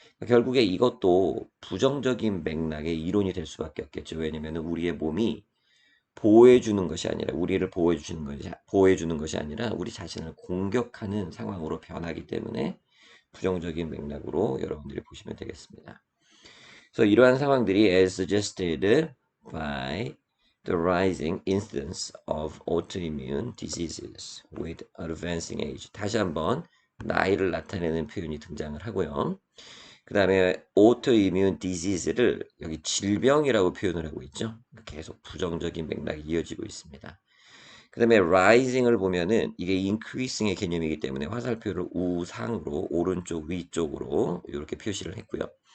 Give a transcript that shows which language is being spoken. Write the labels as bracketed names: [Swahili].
[Korean] 결국에 이것도 부정적인 맥락의 이론이 될 수밖에 없겠죠. 왜냐면은 우리의 몸이 보호해주는 것이 아니라 우리를 보호해주는 것이 아니라 우리 자신을 공격하는 상황으로 변하기 때문에 부정적인 맥락으로 여러분들이 보시면 되겠습니다. 그래서 이러한 상황들이 [English] as suggested by the rising incidence of autoimmune diseases with advancing age. [Korean] 다시 한번 나이를 나타내는 표현이 등장을 하고요. 그 다음에 autoimmune disease를 여기 질병이라고 표현을 하고 있죠. 계속 부정적인 맥락이 이어지고 있습니다. 그 다음에 rising을 보면은 이게 increasing의 개념이기 때문에 화살표를 우상으로 오른쪽 위쪽으로 이렇게 표시를 했고요.